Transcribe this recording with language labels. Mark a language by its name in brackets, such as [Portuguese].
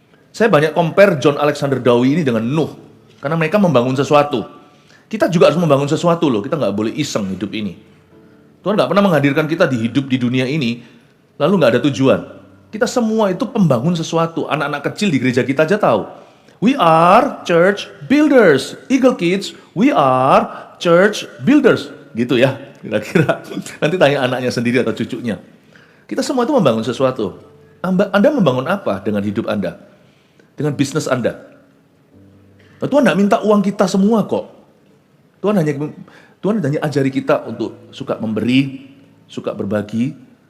[Indonesian] Saya banyak compare John Alexander Dowie ini dengan Nuh, karena mereka membangun sesuatu. Kita juga harus membangun sesuatu loh, kita nggak boleh iseng hidup ini. Tuhan nggak pernah menghadirkan kita di dunia ini lalu nggak ada tujuan. Kita semua itu pembangun sesuatu. Anak-anak kecil di gereja kita aja tahu. [English] We are church builders. Eagle Kids, we are church builders. [Indonesian] Gitu ya, kira-kira. Nanti tanya anaknya sendiri atau cucunya. Kita semua itu membangun sesuatu. Anda membangun apa dengan hidup Anda? Dengan bisnis Anda? Nah, Tuhan tidak minta uang kita semua kok. Tuhan hanya ajari kita untuk suka memberi, suka berbagi.